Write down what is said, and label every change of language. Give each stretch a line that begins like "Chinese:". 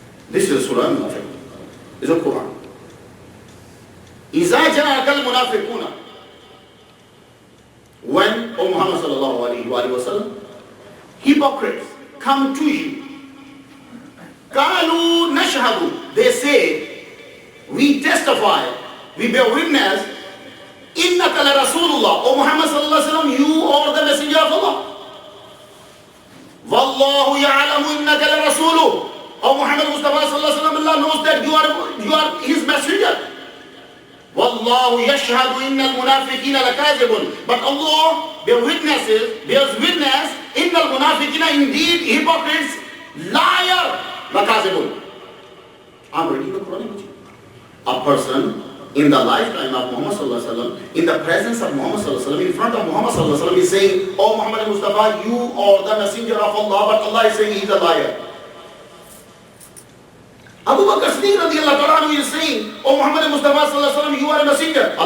English: This is Surah Al-Munafiqun. It's a Quran.
Arabic: إِذَا جَاءَكَ الْمُنَافِقُونَ,
English: when, O Muhammad sallallahu alaihi wasallam, hypocrites come to you,
Arabic: قَالُوا نَشْهَدُ,
English: they say, we testify, we bear witness,
Arabic: إِنَّكَ لَرَسُولُ,
English: O Muhammad sallallahu alaihi wasallam, you are the messenger of Allah.
Arabic: وَاللَّهُ يَعْلَمُ إِنَّكَ لَرَسُولُ,
English: O Muhammad Mustafa sallallahu alaihi wasallam, Allah knows that you are his messenger.
Arabic: وَاللَّهُ يَشْهَدُ إِنَّ الْمُنَافِقِينَ لَكَاذِبٌ,
English: but Allah bears witness,
Arabic: إِنَّ الْمُنَافِقِينَ,
English: indeed hypocrites, liar,
Arabic: لَكَاذِبٌ.
English: I'm reading the Quran. A person in the lifetime of Muhammad sallallahu alaihi wasallam, in the presence of Muhammad sallallahu alaihi wasallam, in front of Muhammad sallallahu alaihi wasallam, is saying, O Muhammad Mustafa, you are the messenger of Allah, but Allah is saying he's a liar. Abu Bakr Siddiq radiallahu ta'ala is saying, O Muhammad Mustafa sallallahu alaihi wasallam, you are a messenger.